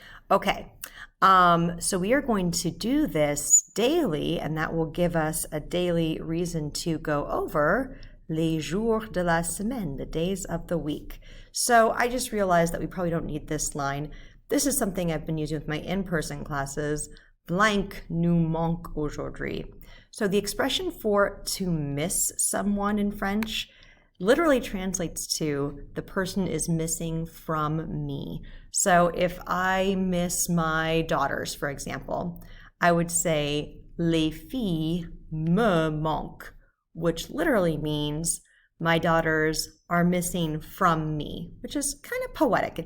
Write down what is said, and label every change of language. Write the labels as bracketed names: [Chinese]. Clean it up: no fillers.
[English] Okay, so we are going to do this daily, and that will give us a daily reason to go over [French] les jours de la semaine, [English] the days of the week. So I just realized that we probably don't need this line. This is something I've been using with my in-person classes. [French] Blank nous manque aujourd'hui. [English] So the expression for to miss someone in French literally translates to the person is missing from me. So if I miss my daughters, for example, I would say [French] les filles me manquent, [English] which literally means my daughters are missing from me, which is kind of poetic.